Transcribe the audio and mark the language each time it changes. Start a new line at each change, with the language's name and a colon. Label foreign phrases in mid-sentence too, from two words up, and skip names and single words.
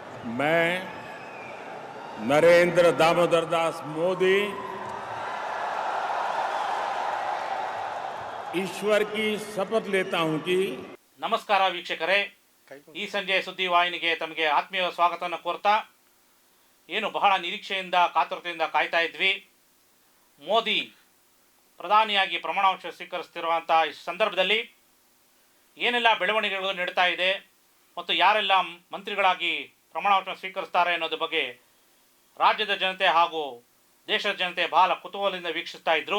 Hindi: मैं नरेंद्र दामोदर दास मोदी ईश्वर की शपथ लेता हूं कि
Kannada: ನಮಸ್ಕಾರ ವೀಕ್ಷಕರೇ, ಈ ಸಂಜೆ ಸುದ್ದಿವಾಹಿನಿಗೆ ತಮಗೆ ಆತ್ಮೀಯ ಸ್ವಾಗತವನ್ನು ಕೋರ್ತಾ, ಏನು ಬಹಳ ನಿರೀಕ್ಷೆಯಿಂದ ಕಾತುರತೆಯಿಂದ ಕಾಯ್ತಾ ಇದ್ವಿ. ಮೋದಿ ಪ್ರಧಾನಿಯಾಗಿ ಪ್ರಮಾಣವಚನ ಸ್ವೀಕರಿಸ್ತಿರುವಂಥ ಈ ಸಂದರ್ಭದಲ್ಲಿ ಏನೆಲ್ಲ ಬೆಳವಣಿಗೆಗಳು ನಡೀತಾ ಇದೆ ಮತ್ತು ಯಾರೆಲ್ಲ ಮಂತ್ರಿಗಳಾಗಿ ಪ್ರಮಾಣವಚನ ಸ್ವೀಕರಿಸ್ತಾರೆ ಅನ್ನೋದ್ರ ಬಗ್ಗೆ ರಾಜ್ಯದ ಜನತೆ ಹಾಗೂ ದೇಶದ ಜನತೆ ಬಹಳ ಕುತೂಹಲದಿಂದ ವೀಕ್ಷಿಸ್ತಾ ಇದ್ದರು.